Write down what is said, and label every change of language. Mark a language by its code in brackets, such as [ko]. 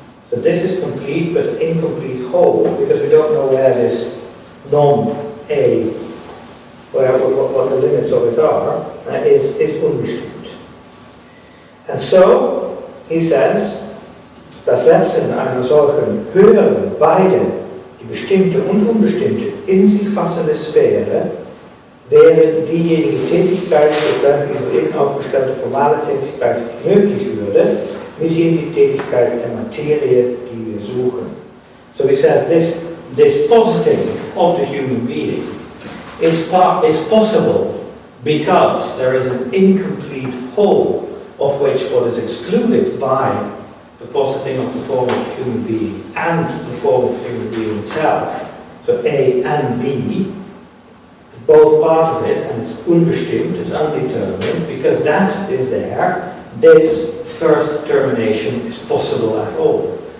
[en] So this is complete but incomplete whole, because we don't know where this non-A, what the limits of it are, is unbestimmt. And so, he says, [de] das Setzen einer solchen höheren, beide, die bestimmte und unbestimmte, in sich fassende Sphäre, wäre diejenige Tätigkeit, die soeben aufgestellte formale Tätigkeit möglich würde, mithin die Tätigkeit der Materie, die wir suchen. [en] So he says, this positing of the human being is possible because there is an incomplete whole of which what is excluded by the positing of the form of the human being and the form of the human being itself, so A and B, both part of it, and it's unbestimmt, it's undetermined, because that is there, this first determination is possible at all.